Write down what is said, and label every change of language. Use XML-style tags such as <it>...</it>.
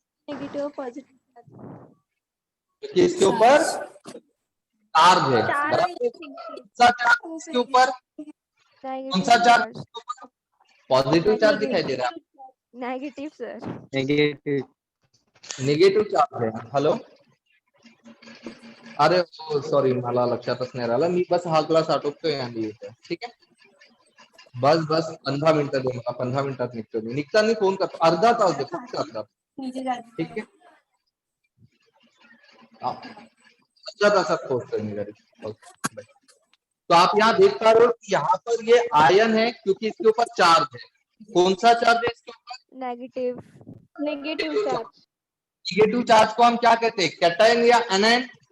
<en>Negative positive.</en> <hi>क्योंकि इसके ऊपर चार्ज है, बराबर। कौन सा चार्ज इसके ऊपर? कौन सा चार्ज इसके ऊपर? पॉजिटिव चार्ज दिखाई दे रहा है।</hi> <en>Negative sir.</en> <hi>निगेटिव चार्ज है।</hi> <mr>हेलो, अरे सॉरी, मला लक्षातच नाही राहिलं, मी बस हा क्लास आटोपतोय आणि येतोय, ठीक आहे. बस 15 मिनिटं दे मला, 15 मिनिटात निघतो मी. निघताना फोन करतो, अर्धा तास दे फक्त, अर्धा, ठीक आहे. अर्धा तासात पोहोचतोय मी घरी.</mr> <en>Okay, bye.</en> <hi>तो आप यहाँ देख पा रहे हो कि यहाँ पर ये आयन है क्योंकि इसके ऊपर चार्ज है। कौन सा चार्ज है इसके ऊपर?</hi> <en>Negative charge.</en> <hi>निगेटिव चार्ज को हम क्या कहते हैं, कैटायन या एनायन?</hi>